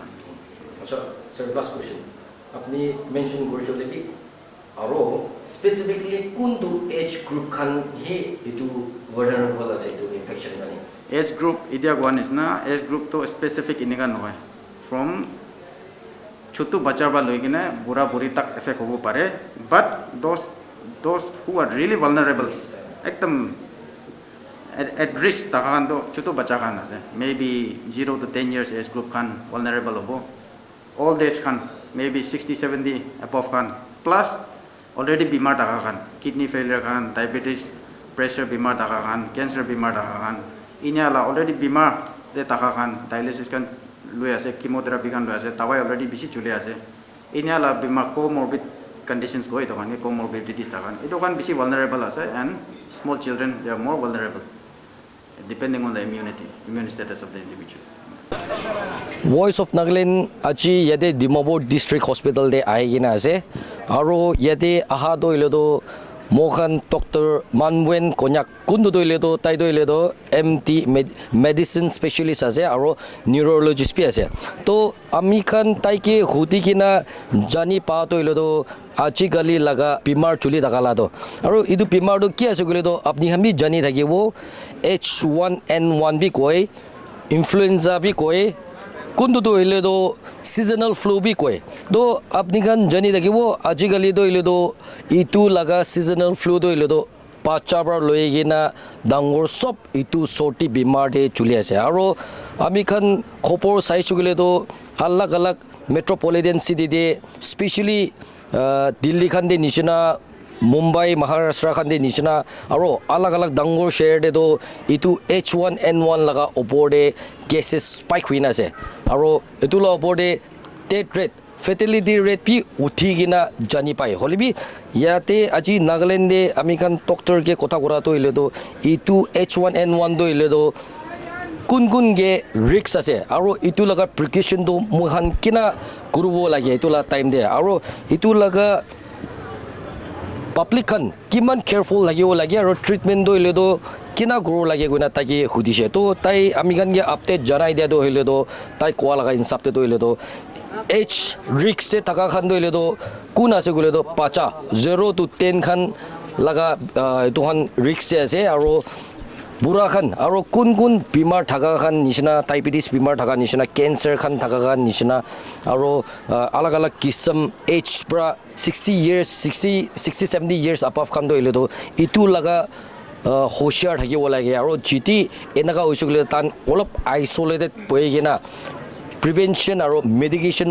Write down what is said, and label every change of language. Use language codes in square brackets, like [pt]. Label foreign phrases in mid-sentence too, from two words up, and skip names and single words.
[nag] acha sir [en] last question [nag] apni mention gorjole ki aro specifically kundu [en] age group [nag] kan he itu vulnerable ase to infection kani [en] age group [nag] idia kwan is na [en] age group [nag] to specific iniga noy from chotu bacha ba loi gina bura buri tak effect hobo pare [en] but those who are really vulnerable [nag] ekdam [en] at risk [nag] takan do chotu bacha kan ase maybe 0 to 10 [en] years age group [nag] kan vulnerable hobo old age kan maybe 60 70 above kan plus already bimar takan [en] kidney failure [nag] kan diabetes pressure bimar takan cancer bimar takan inya la already bimar de takan dialysis kan lui ase chemotherapy kan lui ase tawai already bisi chule ase inya la bimar [en] comorbid conditions [nag] go ito kan comorbidities takan ito kan bisi vulnerable ase [en] and small children they are more vulnerable depending on the immune status of the individual [nag] Voice of Nagaland achi yade Dimapur [en] district hospital [nag] de aigina ase aro yade aha doile do Mohan Dr. Manwen Konyak kundu doile do tai doile do MT [en] medicine specialist [nag] ase aro neurologist pi ase to ami khan tai ke hudi kina jani pa doile do achi gali laga bimar chuli dakala do aro idu bimar do ki ase gole do apni hami jani thakibo H1N1 bi koi influenza bi koi kundu do ile do [en] seasonal flu [nag] bi koi do apni khan jani thakibo aji gali do ile do itu laga [en] seasonal flu [nag] do ile do pachabar loigina dangor sob itu sorti bimar de chuli ase aro ami khan khopor saisu gele do alag alag [en] metropolitan city [nag] de especially Delhi khan de nishina Mumbai Maharashtra khan de nishina aro alag alag dangor share de do itu H1N1 laga opor de cases spike huina ase aro itu la opor de [en] death rate fatality rate [nag] pi uthi gina jani pai holibi yate aji Nagaland de ami khan doctor ke kotha kora to ile do itu H1N1 do ile do kun ge risks ase aro itu laga precaution do muhan kina kurubo lage itu la time de aro itu laga public khan kiman careful lage aro treatment do ile do kina guru lage guna taki hudise to tai ami khan ge update janai dia do ile do tai kwa laga insap te do ile do H risk se taka khan do ile do kun ase gule do pacha 0 to 10 khan laga itu khan risk se ase aro [as] বুঢ়া খান আৰু কোন কোন বেমাৰ থকা খান নিচিনা ডায়েবেটিছ বেমাৰ থকা নিচিনা কেঞ্চাৰ খান থকা খান নিচিনা আৰু আলাগ আলাগ কিছম এজ পৰা 60-70 [en] years above [as] খান দইলেতো ইটো লগা হুঁচিয়াৰ থাকিব লাগে আৰু যেতি এনেকুৱা হৈছে গ'লে তান অলপ আইচলেটেড হৈ কিনা প্ৰিভেনশ্যন আৰু মেডিকেশ্যন